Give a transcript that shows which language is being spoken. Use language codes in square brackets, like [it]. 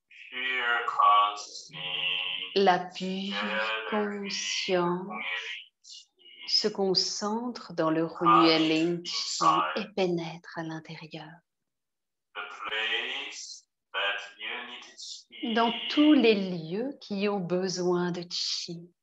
[en] Pure consciousness. [fr] La pure conscience se concentre dans le Hunyelin Chi et pénètre à l'intérieur. [en] The place that you need chi. [fr] Dans tous les lieux qui ont besoin de Chi,